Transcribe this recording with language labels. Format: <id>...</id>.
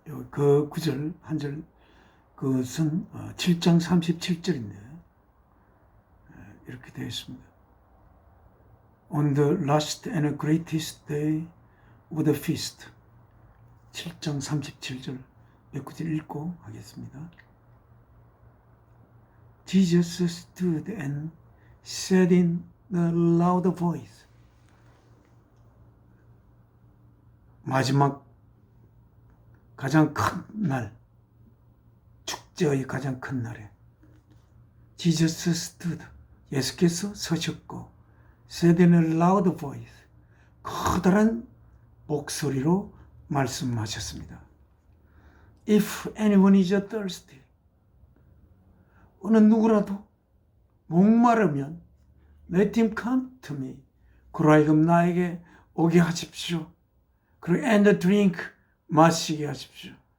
<ko>그 구절 한 절, 그것은 7장 37절인데 이렇게 되어 있습니다.</ko> <en>On the last and greatest day of the feast.</en> <ko>7장 37절 몇 구절 읽고 하겠습니다.</ko> <en>Jesus stood and said in the loud voice.</en> <ko>마지막 가장 큰 날, 축제의 가장 큰 날에</ko> <en>Jesus stood,</en> <ko>예수께서 서셨고,</ko> <en>said in a loud voice,</en> <ko>커다란 목소리로 말씀하셨습니다.</ko> <en>If anyone is thirsty,</en> <ko>어느 누구라도 목마르면</ko> <en>let him come to me,</en> <ko>그로 하여금 나에게 오게 하십시오. 그리고</ko> <en>and drink,</en> <ko>마시게 하십시오.</ko>